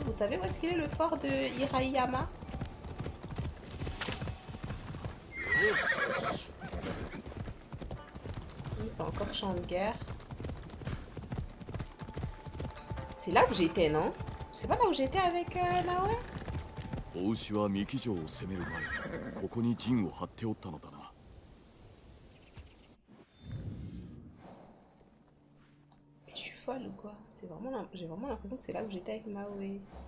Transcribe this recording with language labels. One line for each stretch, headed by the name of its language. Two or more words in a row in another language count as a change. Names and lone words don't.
French: Vous savez où est-ce qu'il est le fort de Hirayama? C'est encore champ de guerre. C'est là où j'étais, non? C'est pas là où j'étais avec Naoe?
Japanese: 大牛は三木城を攻める前ここに陣を張っておったのだな。
French: Je suis folle ou quoi? C'est vraiment, j'ai vraiment l'impression que c'est là où j'étais avec Naoe.